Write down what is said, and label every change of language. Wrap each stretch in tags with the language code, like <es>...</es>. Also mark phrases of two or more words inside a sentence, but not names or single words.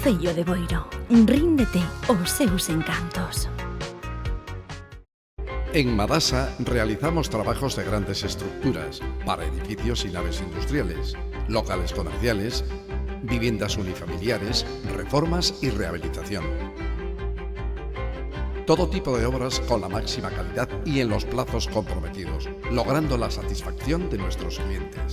<gl>Concello de Boiro. Ríndete aos seus encantos.</gl> <es>En Madasa realizamos trabajos de grandes estructuras para edificios y naves industriales, locales comerciales, viviendas unifamiliares, reformas y rehabilitación. Todo tipo de obras con la máxima calidad y en los plazos comprometidos, logrando la satisfacción de nuestros clientes.</es>